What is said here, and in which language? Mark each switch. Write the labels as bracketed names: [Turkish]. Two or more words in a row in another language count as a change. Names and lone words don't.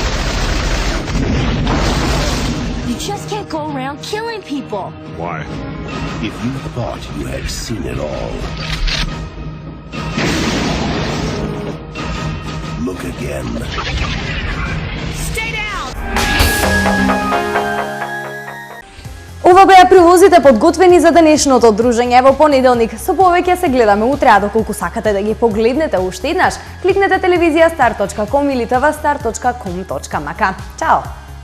[English] You just can't go around killing people. Why? If you thought you had seen it all, look again. Stay down! [Macedonian] Ова беа прилозите подготвени за денешното дружење во понеделник. Со повеќе се гледаме утре, а доколку сакате да ги погледнете уште еднаш, кликнете телевизија star.com или tvstar.com.mk. Чао!